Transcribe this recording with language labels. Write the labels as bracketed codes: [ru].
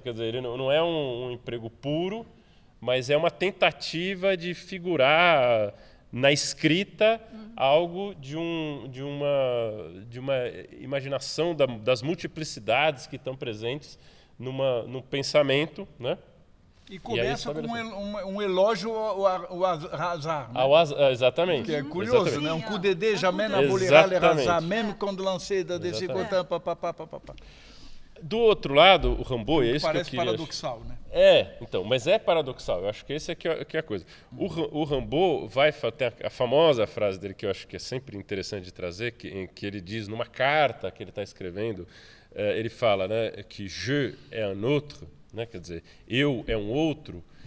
[pt] Quer dizer, ele não é um emprego puro, mas é uma tentativa de figurar na escrita algo de uma imaginação das multiplicidades que estão presentes no pensamento, né? E começa com um elogio ao azar, né? Exatamente. Que é curioso, exatamente. né? [fr] Um coup de dé, jamais n'abolira le hasard, même quand lancé da [pt] Exatamente. papapá. Do outro lado, o Rimbaud, é isso que eu Parece queria... paradoxal, né? Então, mas é paradoxal. Eu acho que esse é que é a coisa. O Rimbaud tem a famosa frase dele, que eu acho que é sempre interessante de trazer, em que ele diz, numa carta que ele está escrevendo, ele fala, né, que [fr] je é un autre, [pt] né, quer dizer, eu é um outro.